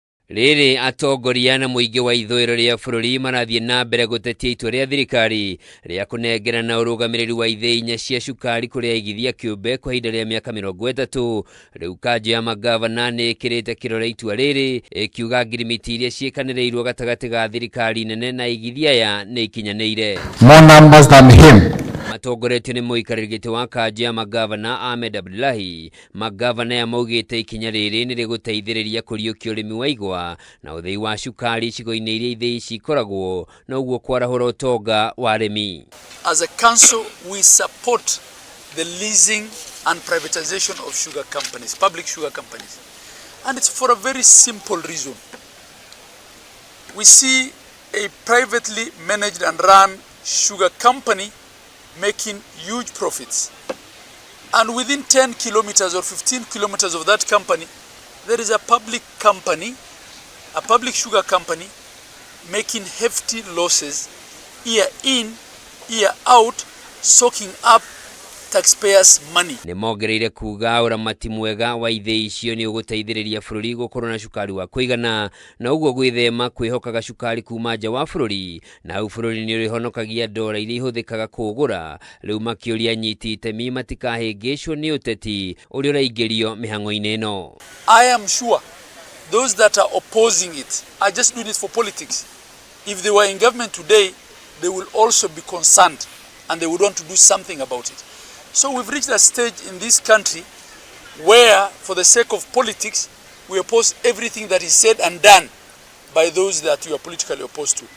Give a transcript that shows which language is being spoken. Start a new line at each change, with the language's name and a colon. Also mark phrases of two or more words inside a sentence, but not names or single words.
Kikuyu: Riri atongoria na muingi wa ithwiro ria bururi marathie na mbere gutetia itua ria thirikari ria kunengerana urugamiriri wa ithii 4 cia cukari kuria igithia kiumbe kwa ihinda ria miaka 30. Riu Kanju ya magavana ni ikirite kirore itua riri ikiuga ngirimiti iria ciikanirirwo gatagati ga thirikari nene na igithia ya ni ikinyanire.
English: More numbers than him.
Kikuyu: Matongoretio ni MWENA wa Kanju ya magavana Ahmed Abdullahi. Magavana ya maugite ikinya riri ni riguteithiriria kuriukia urimi wa igwa na uthii wa cukari icigo-ini iria ithii cikoragwo na uguo kwarahura utonga wa arimi.
English: As a council, we support the leasing and privatization of sugar companies, public sugar companies. And it's for a very simple reason. We see a privately managed and run sugar company making huge profits. And within 10 kilometers or 15 kilometers of that company, there is a public company, a public sugar company, making hefty losses year in, year out, soaking up taxpayers' money.
Kikuyu: Ni mogereire kuga uramati mwega wa ithii icio ni uguteithiriria bururi gukorwo na cukari wa kuigana na uguo gwithema kwihokaga cukari kuma nja wa bururi na au bururi ni urihonokagia dola iria ihuthikaga kugura. Riu makiuria anyiti itemi matikahingicwo ni uteti uri uraingirio mihango-ini ino.
English: I am sure those that are opposing it are just doing it for politics. If they were in government today, they will also be concerned and they would want to do something about it. So we've reached a stage in this country where, for the sake of politics, we oppose everything that is said and done by those that you are politically opposed to.